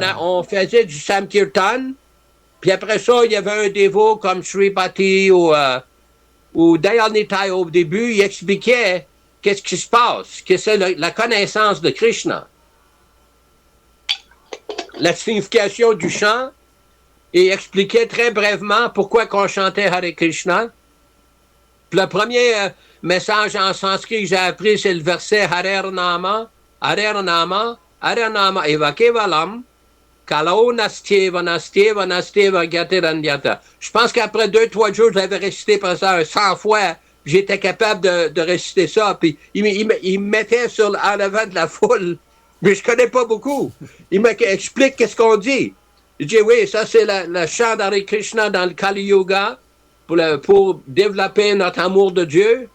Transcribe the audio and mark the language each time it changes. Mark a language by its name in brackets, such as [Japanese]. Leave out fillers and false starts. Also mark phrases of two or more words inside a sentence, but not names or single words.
[French] On faisait du Sankirtan, puis après ça, il y avait un dévot comme Sripati ou Dayal au début, il expliquait qu'est-ce qui se passe, que c'est la connaissance de Krishna. La signification du chant, et expliquait très brièvement pourquoi qu'on chantait Hare Krishna. Puis le premier message en sanskrit que j'ai appris, c'est le verset [Sanskrit] Harer Nama, Eva Kevalam, Kalau Nastyeva, Nastyeva, Nastyeva, Gatiranyata. [French] Je pense qu'après 2-3 jours, je l'avais récité par ça 100 fois. J'étais capable de réciter ça. Puis il me mettait en avant de la foule. Mais je connais pas beaucoup. Il m'explique qu'est-ce qu'on dit. Je dis oui, ça c'est le chant d'Hare Krishna dans le Kali Yuga pour développer notre amour de Dieu.